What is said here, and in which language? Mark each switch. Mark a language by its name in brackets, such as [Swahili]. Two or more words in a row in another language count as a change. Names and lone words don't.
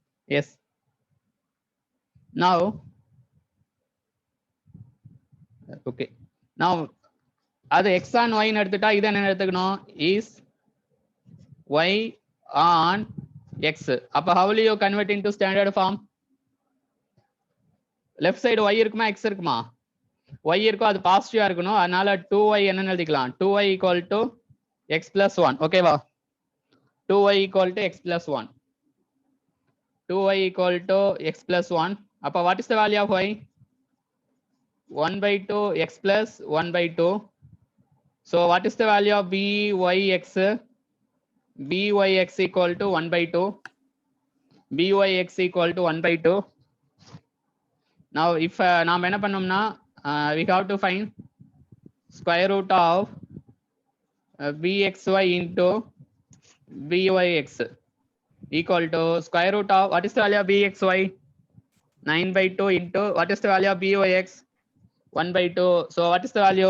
[English] Yes. Now, okay. Now, [Tamil] அது [English] x on y [Tamil] ன்னு எடுத்துட்டா இது என்ன எடுத்துக்கணும்? [English] Is y on x. அப்ப how will you convert into standard form? Left side [Tamil] y இருக்குமா x இருக்குமா? y இருக்கும், அது பாசிட்டிவா இருக்கணும். அதனால 2y என்னன்னு எழுதிக்கலாம்? [English] 2y equal to x plus 1. ஓகேவா? 2y equal to x plus 1. 2y equal to x plus 1. அப்ப what is the value of y? 1 by 2 x plus 1 by 2. So what is the value of byx? Byx equal to 1 by 2. Byx equal to 1 by 2. Now if [Tamil] நாம் என்ன பண்ணோம்னா [English] we have to find square root of bxy into byx equal to square root of what is the value of bxy? 9 by 2 into what is the value of byx? 1 by 2. So what is the value?